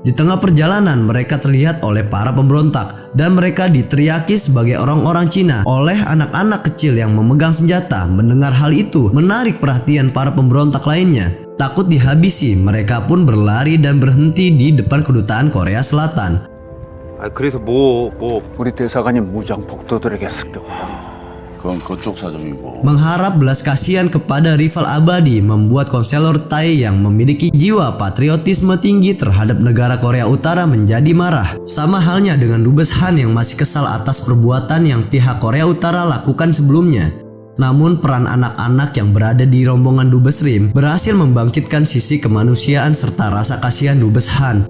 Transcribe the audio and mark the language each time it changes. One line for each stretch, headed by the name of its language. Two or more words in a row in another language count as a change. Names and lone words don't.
Indonesian: Di tengah perjalanan mereka terlihat oleh para pemberontak dan mereka diteriaki sebagai orang-orang Cina oleh anak-anak kecil yang memegang senjata. Mendengar hal itu menarik perhatian para pemberontak lainnya. Takut dihabisi, mereka pun berlari dan berhenti di depan kedutaan Korea Selatan.
Korean: 그래서 우리 대사관이 무장 폭도들에게 습격을 그건 그쪽 사정이고.
Indonesian: Mengharap belas kasihan kepada rival abadi membuat konselor Tae yang memiliki jiwa patriotisme tinggi terhadap negara Korea Utara menjadi marah. Sama halnya dengan Dubes Han yang masih kesal atas perbuatan yang pihak Korea Utara lakukan sebelumnya. Namun peran anak-anak yang berada di rombongan Dubes Rim berhasil membangkitkan sisi kemanusiaan serta rasa kasihan Dubes Han.